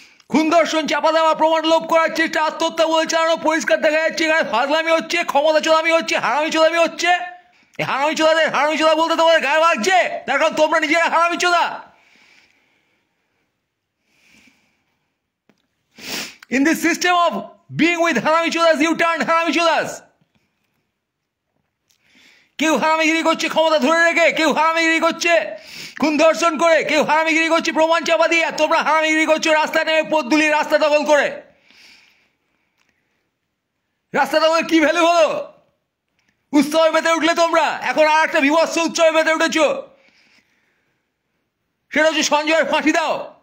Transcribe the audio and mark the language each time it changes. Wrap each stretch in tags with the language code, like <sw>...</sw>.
<bn>খুন ধর্ষণ চাপা দেওয়া, প্রমাণ লোপ করার চেষ্টা, আত্মহত্যা বলে চালানো পরিষ্কার দেখা যাচ্ছে। এখানে ফাজলামি হচ্ছে, ক্ষমতা চোদামি হচ্ছে, হারামি চোদামি হচ্ছে। এই হারামি চোদাদের হারামি চোদা বলতে তোমাদের গায়ে লাগছে, তার কারণ তোমরা নিজেরা হারামি চোদা।</bn> <en>In this system of being with</en> <bn>হারামি চোদাস,</bn> <en>you turn হারামি চোদাস।</en> <bn>কেউ হারামিগিরি করছে ক্ষমতা ধরে রেখে, কেউ হারামিগিরি করছে খুন ধর্ষণ করে, কেউ হারামিগিরি করছে প্রমাণ চাপা দিয়ে, তোমরা হারামিগিরি করছো রাস্তায় নেমে পথদুলি রাস্তা দখল করে। রাস্তা দখলের কি ভ্যালু হলো? উৎসবে মেতে উঠলে তোমরা, এখন আর একটা বিভৎস উৎসবে মেতে উঠেছ, সেটা হচ্ছে সঞ্জয়ের ফাঁসি দাও।</bn>